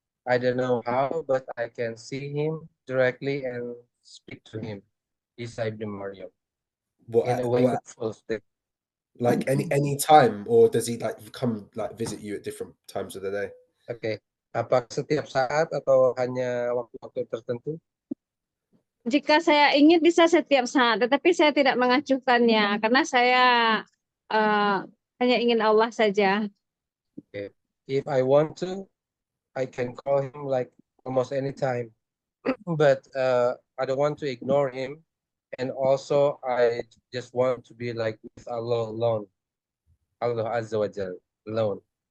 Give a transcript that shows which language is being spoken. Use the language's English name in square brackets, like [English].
[English] I don't know how, but I can see him directly and speak to him. Isa ibn Maryam. In a wakeful state. like any time, or does he like come like visit you at different times of the day? Oke. [Indonesian] Apakah setiap saat atau hanya waktu-waktu tertentu? Jika saya ingin bisa setiap saat, tetapi saya tidak mengacuhkannya karena saya hanya ingin Allah saja. Okay. [English] If I want to, I can call him like almost any time, but I don't want to ignore him, and also I just want to be like with Allah alone, Allah Azza wa Jal alone.